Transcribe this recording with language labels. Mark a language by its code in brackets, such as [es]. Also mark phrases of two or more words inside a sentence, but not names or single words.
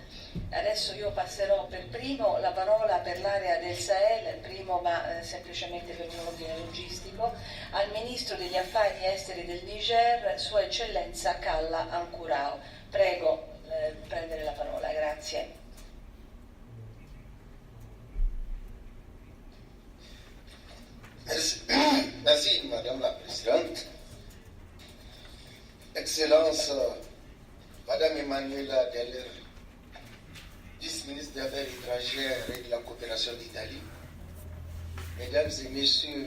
[it] Adesso io passerò per primo la parola per l'area del Sahel, primo ma semplicemente per un ordine logistico, al Ministro degli Affari Esteri del Niger, Sua Eccellenza Kalla Ankurao. Prego prendere la parola, grazie. [fr] Merci, Madame la Présidente. Excellence, Madame Emanuela Deller, vice-ministre des Affaires étrangères et de la coopération d'Italie, Mesdames et Messieurs